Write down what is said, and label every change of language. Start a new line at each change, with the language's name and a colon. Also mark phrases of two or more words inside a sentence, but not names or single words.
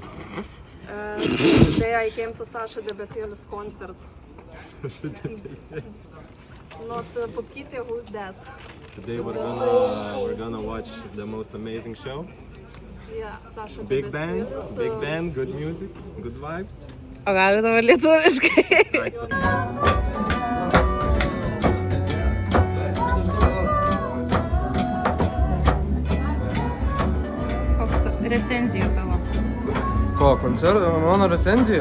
English: Today I came to Sasha Debesėlis concert. Not Pupkytė, who's that? Today we're gonna watch the most amazing show. Yeah, Sasha Big Debesėlis. band, good music, good vibes.
Lithuanian: O gal dabar lietuviškai?
English: Right,
Lithuanian: Koks recenzija tavo? Ko, koncerto, mano recenzija?